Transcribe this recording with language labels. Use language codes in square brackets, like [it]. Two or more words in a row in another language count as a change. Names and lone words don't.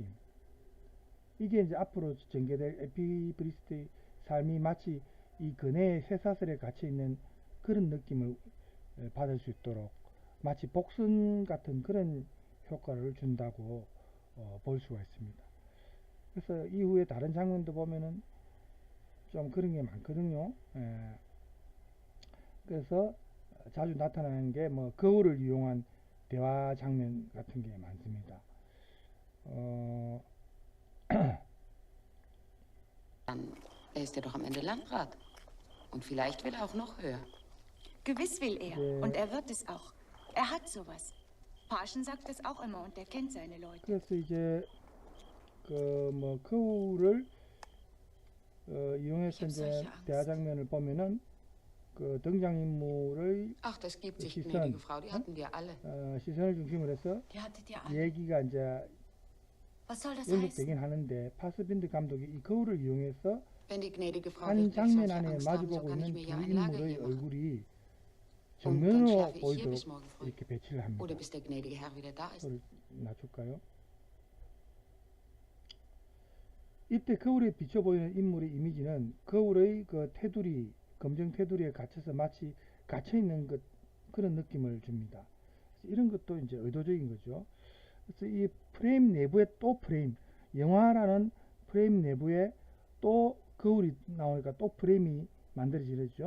[ko] 이게 이제 앞으로 전개될 에피브리스트의 삶이 마치 이 그네의 쇠사슬에 갇혀 있는 그런 느낌을 받을 수 있도록 마치 복선 같은 그런 효과를 준다고 볼 수가 있습니다. 그래서 이후에 다른 장면도 보면은 좀 그런 게 많거든요. 그래서 자주 나타나는 게 뭐 거울을 이용한 대화 장면 같은 게 많습니다. [de] Dann ist er doch am Ende Landrat. Und vielleicht will er auch noch höher. Gewiss will er. [ko] 네. [de] Und er wird es auch. Er hat sowas. Parschen sagt es auch immer und er kennt seine Leute. [ko] 그래서 이제 그 뭐 거울을 이용해서 이제 대화 장면을 보면은 그 등장인물의 [de] Ach, das gibt sich, [ko] 시선, [de] gnädige Frau, die hatten wir alle. [ko] 시선을 중심으로 해서 [de] Die hattet ihr alle. [ko] 얘기가 이제 [de] Was soll das heißen? [ko] 연속되긴 하는데 파스빈드 감독이 이 거울을 이용해서 [de] Wenn die gnädige Frau [ko] 한 [de] wirklich [ko] 장면 [de] solche [ko] 안에 [de] Angst haben, so [ko] 마주보고 [de] kann ich [ko] 있는 [de] mir [ko] 두 [de] ja ein Lager [ko] 인물의 [de] hier machen. [ko] 얼굴이 [de] Und dann [ko] 정면으로 [de] schlafe ich hier [ko] 보이도록 [de] bis morgen früh. [ko] 이렇게 배치를 합니다. [de] Oder bis der gnädige Herr wieder da ist. [ko] 그걸 낮출까요? 이때 거울에 비쳐 보이는 인물의 이미지는 거울의 그 테두리, 검정 테두리에 갇혀서 마치 갇혀 있는 것 그런 느낌을 줍니다. 이런 것도 이제 의도적인 거죠. 그래서 이 프레임 내부에 또 프레임, 영화라는 프레임 내부에 또 거울이 나오니까 또 프레임이 만들어지죠.